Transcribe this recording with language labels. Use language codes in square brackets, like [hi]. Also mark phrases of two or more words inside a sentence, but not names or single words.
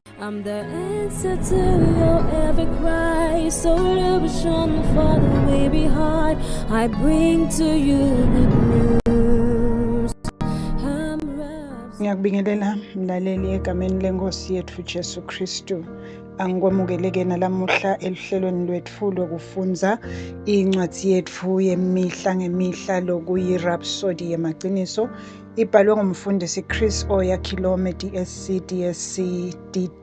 [en] I'm the answer to your every cry. So illusion for the way behind. I bring to you good news. [zu] Ngiyakubingelela mlaleli egameni lenkosi yethu Jesu Kristu. Angikwamukeleke nalamuhla elihlelweni lwethu lokufunza incwadi yethu yemihla ngemihla lokuyi Rhapsody yamaqiniso ibhalwe ngumfundisi Chris Oyakhilome DSC DD.